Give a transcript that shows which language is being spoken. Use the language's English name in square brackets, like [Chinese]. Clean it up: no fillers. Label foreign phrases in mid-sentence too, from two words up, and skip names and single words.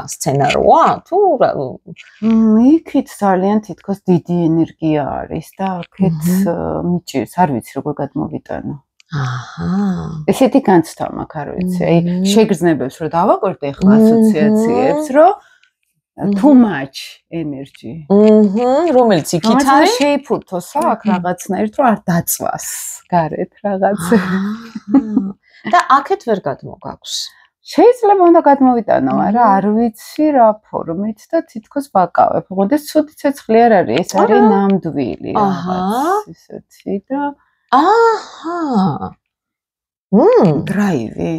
[Georgian] სცენაროა? თუ იქით ძალიან თითქოს დიდი ენერგია არის და აქეთ მიჭირს, არ ვიცი როგორ გადმოვიტანო. ესეთი განცდა მაქვს, არ ვიცი. აი შეგრძნებებს რომ დავაკვირდე ახლა ასოციაციებს, რომ [English] too much energy. [Georgian] რომელიც იქით არის შეიფუთოს აქ რაღაცნაირად რომ არ დაწვას გარეთ რაღაც. და აქეთ ვერ გადმოგაქვს. შეიძლება უნდა გადმოვიტანო, არა არ ვიცი რა ფორმით და თითქოს ვაკავებ. მოდეს ცუდი ცეცხლი არ არის, ეს არის ნამდვილი რაღაც ისეთი და დრაივი.